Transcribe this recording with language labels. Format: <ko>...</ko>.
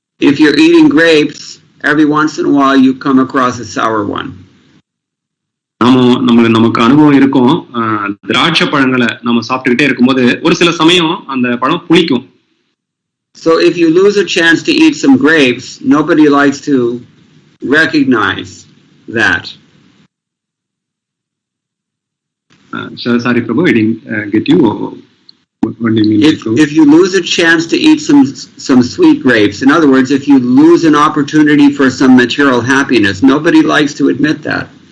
<en>If you're eating grapes, every once in a while you come across a sour one.</en> <ta>நமக்கு அனுபவம் இருக்கும், திராட்சை பழங்களை நம்ம சாப்பிட்டுக்கிட்டே இருக்கும்போது ஒரு சில சமயம் அந்த பழம் புளிக்கும்.</ta> <en>So if you lose a chance to eat some grapes, nobody likes to recognize that. Sorry, Prabhu, I didn't get you. What do you mean? If you lose a chance to eat some sweet grapes, in other words, if you lose an opportunity for some material happiness, nobody likes to admit that.</en>